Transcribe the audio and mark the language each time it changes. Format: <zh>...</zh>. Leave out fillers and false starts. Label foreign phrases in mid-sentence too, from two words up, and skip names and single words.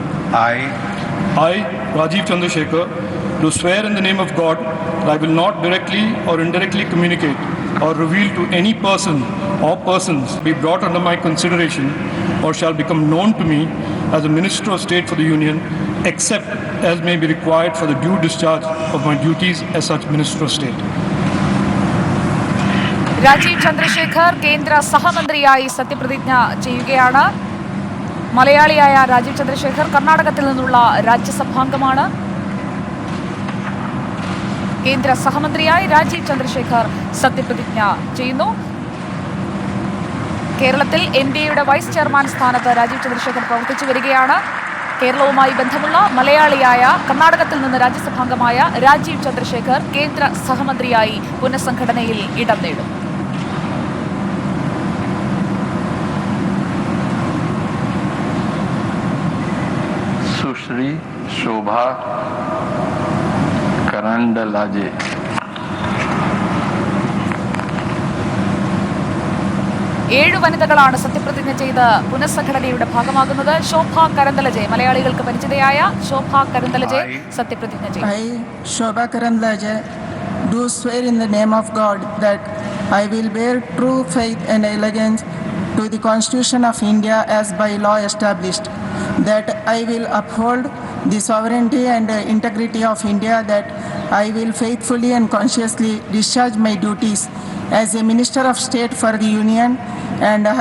<en>I, Rajiv Chandrasekhar, do swear in the name of God that I will not directly or indirectly communicate or reveal to any person or persons be brought under my consideration or shall become known to me as a Minister of State for the Union, except as may be required for the due discharge of my duties as such Minister of State.</en> <ml>രാജീവ് ചന്ദ്രശേഖർ കേന്ദ്ര സഹമന്ത്രിയായി സത്യപ്രതിജ്ഞ ചെയ്യുകയാണ്. മലയാളിയായ രാജീവ് ചന്ദ്രശേഖർ കർണാടകത്തിൽ നിന്നുള്ള രാജ്യസഭാംഗമാണ്. കേന്ദ്ര സഹമന്ത്രിയായി രാജീവ് ചന്ദ്രശേഖർ സത്യപ്രതിജ്ഞ ചെയ്യുന്നു. കേരളത്തിൽ NDAയുടെ വൈസ് ചെയർമാൻ സ്ഥാനത്ത് രാജീവ് ചന്ദ്രശേഖർ പ്രവർത്തിച്ചു വരികയാണ്. കേരളവുമായി ബന്ധമുള്ള മലയാളിയായ കർണാടകത്തിൽ നിന്ന് രാജ്യസഭാംഗമായ രാജീവ് ചന്ദ്രശേഖർ കേന്ദ്ര സഹമന്ത്രിയായി പുനഃസംഘടനയിൽ ഇടം നേടും.</ml> <hi>सुश्री शोभा करंडलाजे।</hi> <ml>ഏഴ് വനിതകളാണ് സത്യപ്രതിജ്ഞ ചെയ്ത് പുനഃസംഘടനയുടെ ഭാഗമാകുന്നത്. ശോഭ കരന്തലജെ, മലയാളികൾക്ക് പരിചിതയായ ശോഭ കരന്തലജെ സത്യപ്രതിജ്ഞ ചെയ്യും.</ml> <en>I, Shobha Karandlaje, do swear in the name of God that I will bear true faith and allegiance to the Constitution of India as by law established, that I will uphold the sovereignty and integrity of India, that I will faithfully and conscientiously discharge my duties as a Minister of State for the Union, and</en>